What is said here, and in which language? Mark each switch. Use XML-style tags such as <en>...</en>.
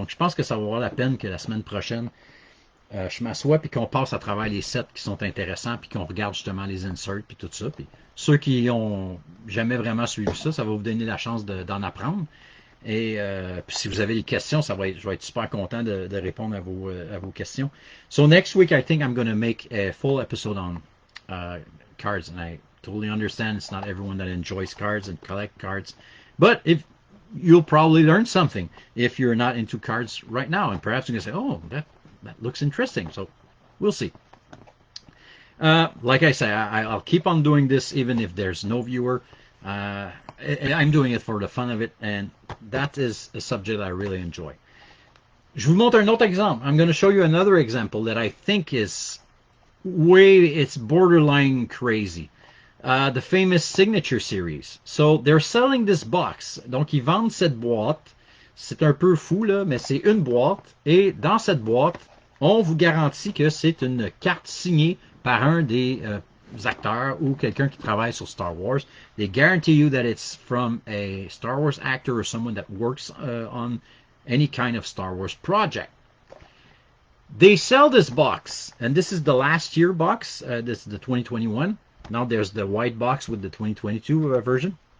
<fr>Donc je pense que ça va valoir la peine que la semaine prochaine, je m'assois puis qu'on passe à travers les sets qui sont intéressants puis qu'on regarde justement les inserts puis tout ça. Puis ceux qui ont jamais vraiment suivi ça, ça va vous donner la chance d'en apprendre. Et puis si vous avez des questions, je vais être super content de répondre à vos questions.</fr> <en>So next week, I think I'm going to make a full episode on cards, and I totally understand it's not everyone that enjoys cards and collect cards, but if you'll probably learn something if you're not into cards right now, and perhaps you're going to say, oh, that looks interesting. So we'll see. Like I say, I'll keep on doing this even if there's no viewer. I'm doing it for the fun of it, and that is a subject I really enjoy.</en> <fr>Je vous montre un autre exemple.</fr> <en>I'm going to show you another example that I think is it's borderline crazy. The famous Signature Series. So they're selling this box.</en> <fr>Donc ils vendent cette boîte. C'est un peu fou là, mais c'est une boîte. Et dans cette boîte, on vous garantit que c'est une carte signée par un des acteurs ou quelqu'un qui travaille sur Star Wars.</fr> <en>They guarantee you that it's from a Star Wars actor or someone that works on any kind of Star Wars project. They sell this box, and this is the last year box. This is the 2021. Now there's the white box with the 2022 version.</en>